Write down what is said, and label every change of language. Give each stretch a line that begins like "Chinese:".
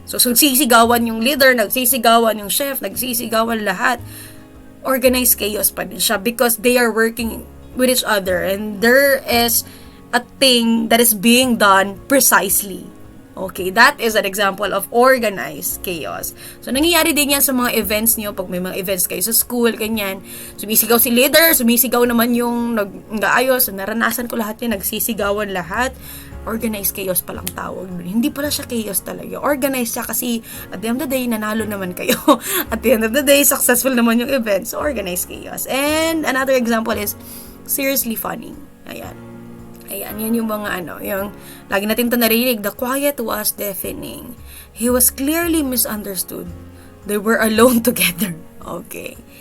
Filipino: So, nagsisigawan yung leader, nagsisigawan yung chef, nagsisigawan lahat.
English: Organized chaos
Filipino: pa din siya
English: because they are working with each other and there is a thing that is being done precisely. Okay, that is an example of organized chaos.
Filipino: So, nangyayari din yan sa mga events niyo. Pag may mga events kayo sa school, ganyan. Sumisigaw si leader, sumisigaw naman yung nag-aayos. Naranasan ko lahat yan, nagsisigawan lahat. Organized chaos palang tawag. Hindi pala siya chaos talaga. Organized siya kasi
English: at the end of the day,
Filipino: nanalo naman kayo.
English: At the end of the day, successful
Filipino: naman yung event.
English: So, organized chaos. And another example is seriously funny.
Filipino: Ayan, yan yung mga yung lagi natin ito narinig.
English: The quiet was deafening. He was clearly misunderstood. They were alone together. Okay.